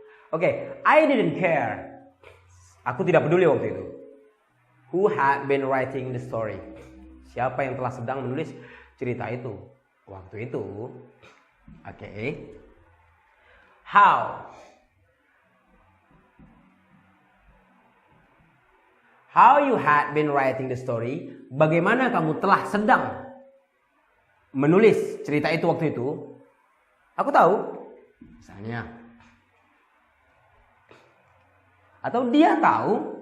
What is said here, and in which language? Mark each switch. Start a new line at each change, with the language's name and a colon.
Indonesian: Oke,
English: I didn't care.
Indonesian: Aku tidak peduli waktu itu.
English: Who had been writing the story?
Indonesian: Siapa yang telah sedang menulis cerita itu waktu itu?
English: Oke. How? How you had been writing the story.
Indonesian: Bagaimana kamu telah sedang menulis cerita itu waktu itu. Aku tahu. Misalnya. Atau dia tahu.